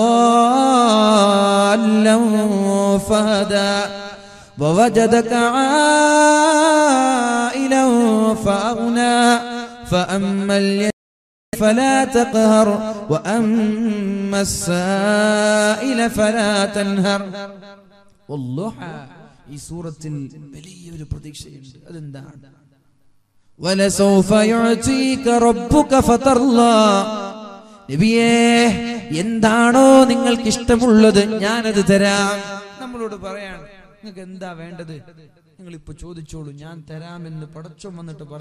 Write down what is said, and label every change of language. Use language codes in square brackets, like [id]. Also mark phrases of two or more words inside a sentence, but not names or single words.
[ar] ضالا فهدى ووجدك عائلا فأغنى فأما اليتيم فلا تقهر وأما السائل فلا تنهر. [ml] والضحى ഈ സൂറത്തിൽ വലിയൊരു പ്രതീക്ഷയുണ്ട്. അതെന്താണ്? [ar] ولسوف يعطيك ربك فترضى, [ml] നബിയേ എന്താണോ നിങ്ങൾക്ക് ഇഷ്ടമുള്ളത് ഞാനത് തരാം. നമ്മളോട് പറയാണ്, നിങ്ങൾക്ക് എന്താ വേണ്ടത് നിങ്ങൾ ഇപ്പൊ ചോദിച്ചോളൂ, ഞാൻ തരാമെന്ന് പടച്ചോൻ വന്നിട്ട് പറഞ്ഞു.